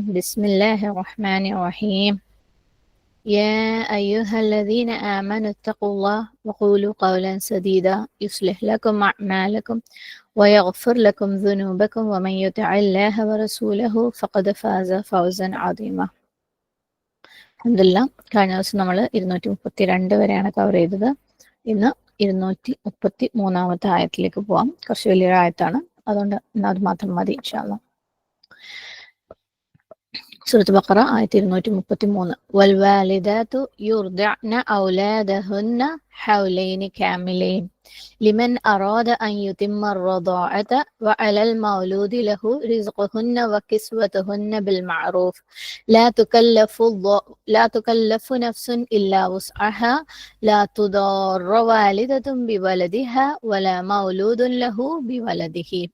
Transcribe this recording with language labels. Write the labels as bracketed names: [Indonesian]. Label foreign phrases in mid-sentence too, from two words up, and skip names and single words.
[Arabic] بسم الله الرحمن الرحيم. يا أيها الذين آمنوا اتقوا الله وقولوا قولا سديدا يصلح لكم أعمالكم ويغفر لكم ذنوبكم ومن يطع الله ورسوله فقد فاز فوزا عظيما. [Malayalam] അൽഹംദുലില്ലാഹ്, കഴിഞ്ഞ ദിവസം നമ്മൾ 232 വരെയാണ് കവർ ചെയ്തത്. ഇന്ന് 233 ആയത്തിലേക്ക് പോവാം. കുറച്ച് വലിയൊരു ആയത്താണ്, അതുകൊണ്ട് ഇന്ന് അത് മാത്രം മതി [Arabic] إن شاء الله. [Malayalam] സൂറത്ത് ബഖറ ആയത്ത് 233. [Arabic] والوالدات يرضعن أولادهن حولين كاملين لمن أراد أن يتم الرضاعة وعلى المولود له رزقهن وكسوتهن بالمعروف لا تكلف نفس إلا وسعها لا تضار والدة بولدها ولا مولود له بولده